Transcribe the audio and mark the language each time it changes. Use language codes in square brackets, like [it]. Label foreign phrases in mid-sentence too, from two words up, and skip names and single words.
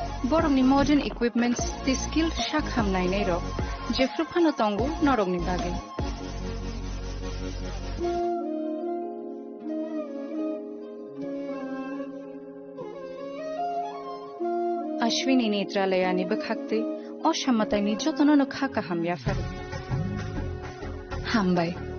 [trp] borokni [en] modern equipments [trp] the skill shakham nainai rok jefru phano tongo norokni bage Ashwini Netralayani bakhakte oshamatani jotono khaka hamya faru hambai